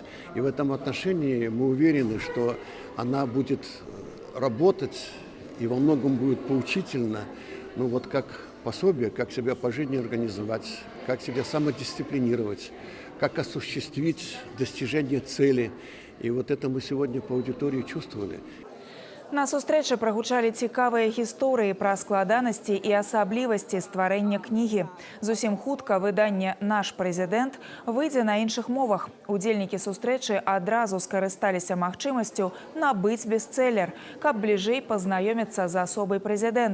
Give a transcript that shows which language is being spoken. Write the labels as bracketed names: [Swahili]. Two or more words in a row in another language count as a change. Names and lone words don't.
[Russian] И в этом отношении мы уверены, что она будет работать и во многом будет поучительна, ну вот как пособие, как себя по жизни организовать, как себя самодисциплинировать, как осуществить достижение цели. И вот это мы сегодня по аудитории чувствовали. [Belarusian] На сустрэчы прагучалі цікавыя гісторыі пра складанасці і асаблівасці стварэння кнігі. Зусім хутка выданне «Наш прэзідэнт» выйдзе на іншых мовах. Удзельнікі сустрэчы адразу скарысталіся магчымасцю набыць бестселлер, каб бліжэй пазнаёміцца з асобай прэзідэнта.